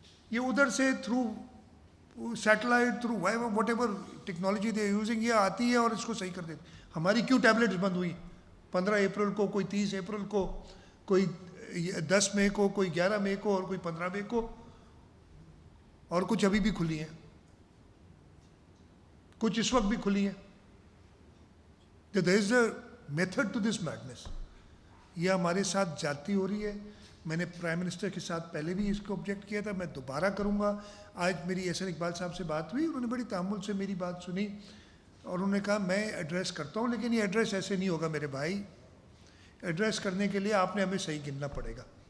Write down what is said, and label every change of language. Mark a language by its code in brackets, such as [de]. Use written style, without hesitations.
[ur] یہ ادھر سے [en] through satellite, through whatever technology they using, [ur] یہ آتی ہے اور اس کو صحیح کر دیتی. ہماری کیوں ٹیبلٹس بند ہوئی 15 اپریل کو، کوئی 30 اپریل کو، کوئی 10 مئی کو، کوئی 11 مئی کو، اور کوئی 15 مئی کو، اور کچھ ابھی بھی کھلی ہیں، کچھ اس وقت بھی کھلی ہیں. [en] there is a method to this madness. [ur] یہ ہمارے ساتھ زیادتی ہو رہی ہے. میں نے پرائم منسٹر کے ساتھ پہلے بھی اس کو آبجیکٹ کیا تھا، میں دوبارہ کروں گا. آج میری احسن اقبال صاحب سے بات ہوئی، انہوں نے بڑی تحمل سے میری بات سنی اور انہوں نے کہا میں ایڈریس کرتا ہوں، لیکن یہ ایڈریس ایسے نہیں ہوگا میرے بھائی. ایڈریس کرنے کے لیے آپ نے ہمیں صحیح گننا پڑے گا.